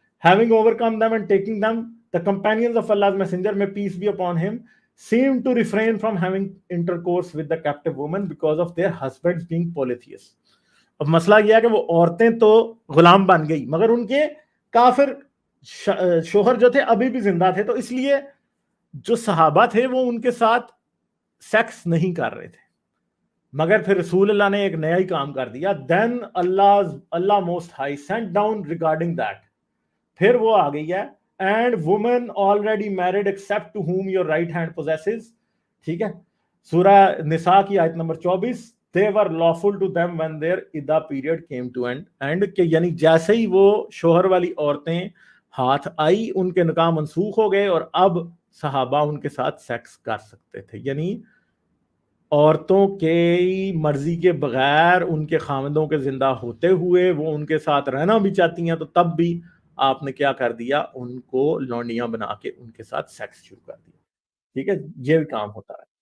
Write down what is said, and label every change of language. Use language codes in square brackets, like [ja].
[en] Having overcome them and taking them, the companions of Allah's messenger, may peace be upon him, seemed to refrain from having intercourse with the captive women because of their husbands being polytheists. [ur] اب مسئلہ یہ ہے کہ وہ عورتیں تو غلام بن گئی، مگر ان کے کافر شوہر جو تھے ابھی بھی زندہ تھے، تو اس لیے جو صحابہ تھے وہ ان کے ساتھ سیکس نہیں کر رہے تھے. مگر پھر رسول اللہ نے ایک نیا ہی کام کر دیا. [en] then Allah most high sent down regarding that. [ur] پھر وہ آ گئی ہے [en] and women already married except to whom your right hand possesses. [ur] ٹھیک ہے. سورہ نساء کی آیت number 24. [en] they were lawful to them when their iddah period came to end. [ur] کہ یعنی جیسے ہی وہ شوہر والی عورتیں ہاتھ آئی ان کے نکاح منسوخ ہو گئے اور اب صحابہ ان کے ساتھ سیکس کر سکتے تھے. یعنی عورتوں کی مرضی کے بغیر ان کے خاوندوں کے زندہ ہوتے ہوئے وہ ان کے ساتھ رہنا بھی چاہتی ہیں تو تب بھی آپ نے کیا کر دیا، ان کو لونڈیاں بنا کے ان کے ساتھ سیکس شروع کر دیا. ٹھیک ہے. یہ بھی کام ہوتا ہے.